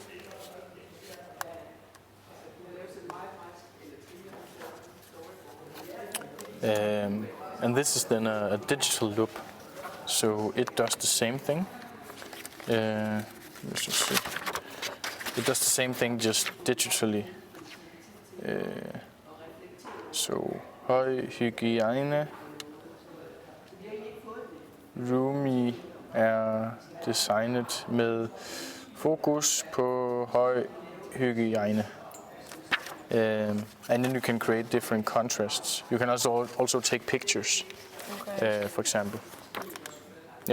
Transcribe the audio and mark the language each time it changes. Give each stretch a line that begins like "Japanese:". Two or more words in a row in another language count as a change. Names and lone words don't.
English: And this is then a digital loop, so it does the same thing. Let's just see. It does the same thing, just digitally.
Danish: Så høj hygiejne. Rumi er designet med fokus på høj hygiejne.
English: And then you can create different contrasts. You can also take pictures, for example. Yeah.